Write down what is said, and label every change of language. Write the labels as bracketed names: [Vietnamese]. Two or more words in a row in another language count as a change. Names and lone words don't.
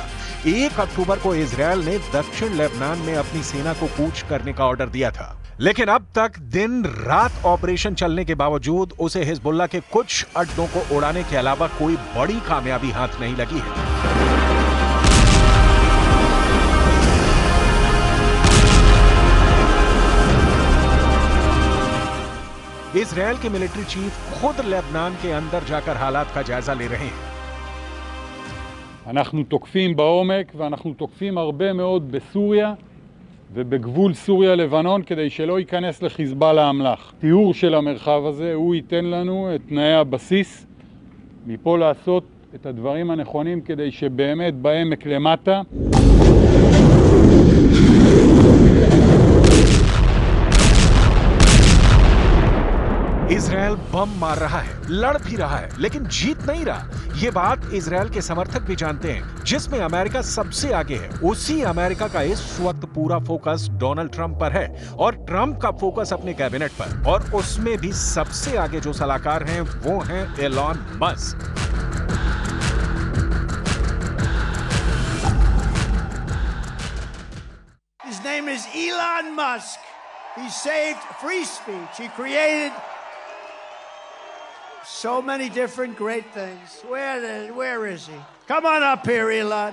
[Hindi] 1 अक्टूबर को इजरायल ने दक्षिण लेबनान में अपनी सेना को कूच करने का ऑर्डर दिया था, लेकिन अब तक दिन रात ऑपरेशन चलने के बावजूद उसे हिजबुल्लाह के कुछ अड्डों को उड़ाने के अलावा कोई बड़ी कामयाबी हाथ नहीं लगी है। इजरायल के [English] military chief [Hindi] खुद लेबनान के अंदर जाकर हालात का जायजा ले रहे हैं। [Hebrew] אנחנו תוקפים בעומק ואנחנו תוקפים הרבה מאוד בסוריה ובגבול סוריה-לבנון כדי שלא ייכנס לחיזבאללה האמל"ח. תיאור של המרחב הזה הוא ייתן לנו את תנאי הבסיס מפה לעשות את הדברים הנכונים כדי שבאמת בעמק למטה [Hindi] इजरायल बम मार रहा है, लड़ भी रहा है, लेकिन जीत नहीं रहा। ये बात इजरायल के समर्थक भी जानते हैं, जिसमें अमेरिका सबसे आगे है। उसी अमेरिका का इस वक्त पूरा फोकस डोनाल्ड ट्रंप पर है और ट्रंप का फोकस अपने कैबिनेट पर, और उसमें भी सबसे आगे जो सलाहकार हैं वो हैं एलॉन मस्क। [English] His name is Elon Musk. He saved free speech. He created so many different great things. Where is he? Come on up here, Elon.